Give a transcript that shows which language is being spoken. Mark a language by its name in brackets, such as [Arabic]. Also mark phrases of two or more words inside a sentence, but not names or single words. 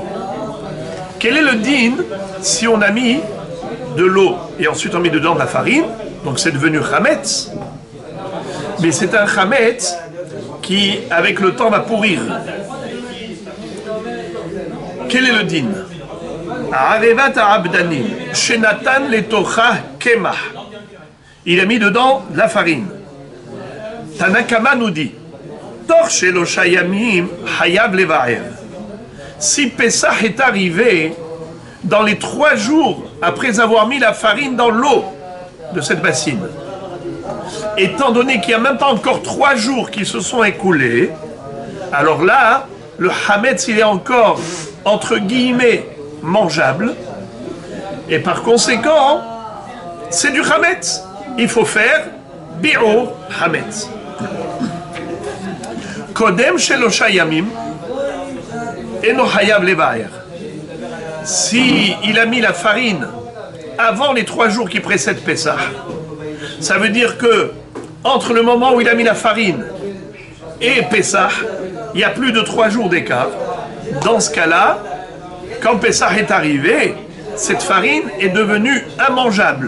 [French] Quel est le din si on a mis de l'eau et ensuite on met dedans de la farine? Donc c'est devenu chametz. Mais c'est un chametz qui, avec le temps, va pourrir. Quel est le din? [Hebrew] עריבת העבדנים שנתן לתוכה קמח. [French] Il a mis dedans de la farine. Tanakama nous dit si Pessah est arrivé dans les 3 jours après avoir mis la farine dans l'eau de cette bassine, étant donné qu'il n'y a même pas encore 3 jours qui se sont écoulés, alors là, le hametz il est encore entre guillemets mangeable, et par conséquent, c'est du hametz. Il faut faire [Hebrew] ביעור חמץ. קודם שלושה ימים אינו חייב לבער. [French] Si il a mis la farine avant les 3 jours qui précèdent Pessah, ça veut dire que entre le moment où il a mis la farine et Pessah, il y a plus de 3 jours d'écart. Dans ce cas-là, quand Pessah est arrivé, cette farine est devenue immangeable.